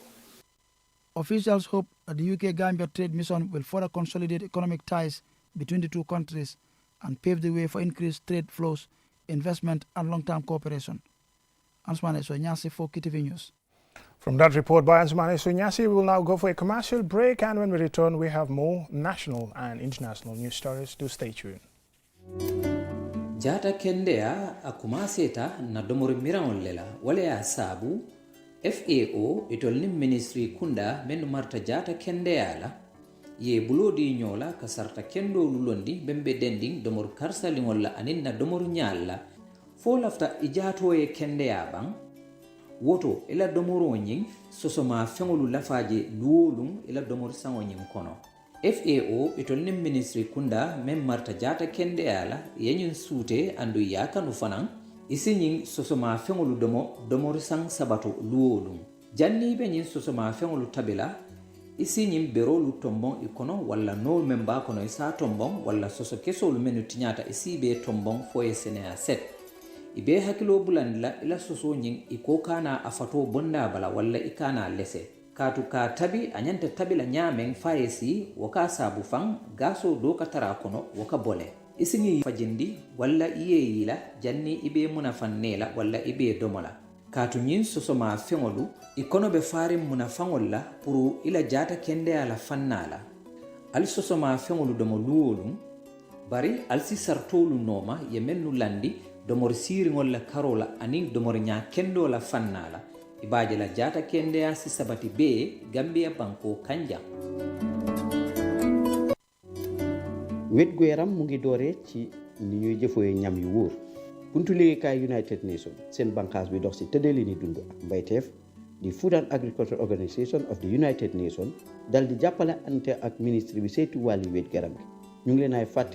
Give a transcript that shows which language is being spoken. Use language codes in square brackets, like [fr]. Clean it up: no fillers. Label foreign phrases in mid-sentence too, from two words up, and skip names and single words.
[en] Officials hope that the UK-Gambia trade mission will further consolidate economic ties between the two countries and pave the way for increased trade flows, investment, and long-term cooperation. Ansmane Sonyasi for KTV News. From that report by Ansmane Sonyasi, we will now go for a commercial break, and when we return, we have more national and international news stories. Do stay tuned. [man] Jata kendea akumaseta na domori mirawon lela wale ya sabu FAO itolni ministry kunda menu marta jata kendea la ye bulodi nyola kasarta kendo lulondi bembe dending domor karsali ngolla aninna domor nyalla fo lafta ijato ye kendea bang woto ila domoro nying sosoma fengolu lafaje luolum ila domor sango nying kono FAO itolni ministry kunda mem marta jata kendea la yenyin sute andu yakanu fanan isinyin sosoma fengolu domor sang sabato luolum janni be nyin sosoma fengolu tabila isinyin berolu tombon ikono wala no memba kono isa tombon wala soso kesolu menu tinyata isibe tombon foye senea set ibe hakilo bulandila ila soso nyin iko kana afato bonda bala wala ikana lese katu ka tabi anyanta tabila nyamen fayesi waka sabu fang gaso do katara kono waka bole isinyi fajindi wala iyeyila janni ibe munafannela wala ibe domola katu nyin sosoma fengolu ikono be farim munafangolla puru ila jata kende ala fannala al sosoma fengolu domo luolu bari al si sartolu noma yemennu landi domor siri ngolla karola anin domor nya kendo la fannala ibaje la jata kende ya si sabati be Gambia banko kanja [wo] wetgu yaram mu ngi doore ci ni ñuy jëfoy ñam yu wóor buntu liggéeykaay [en] United Nations [wo] seen banqaas bi dox ci tëddali ni dund ak mbayteef di [en] Food and Agriculture Organization of the United Nations [wo] dal di jàppale ante ak ministre bi saytu wàlli wéet garam gi ñu ngi leen